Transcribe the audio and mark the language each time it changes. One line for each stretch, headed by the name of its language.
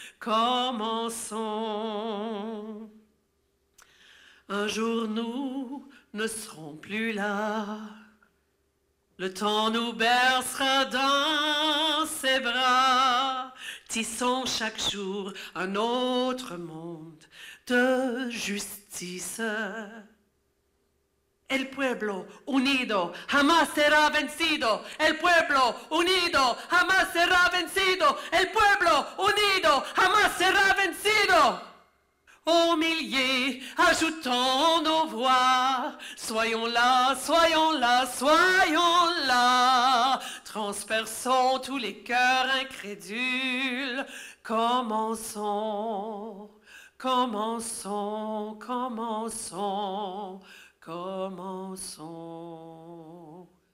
French: Commençons. Un jour nous ne serons plus là. Le temps nous bercera dans ses bras. Tissons chaque jour un autre monde de justice.
Spanish: El pueblo unido jamás será vencido. El pueblo unido jamás será vencido. El pueblo unido jamás será vencido.
French: Aux milliers, ajoutons nos voix. Soyons là, soyons là, soyons là. Transperçons tous les cœurs incrédules. Commençons, commençons, commençons, commençons.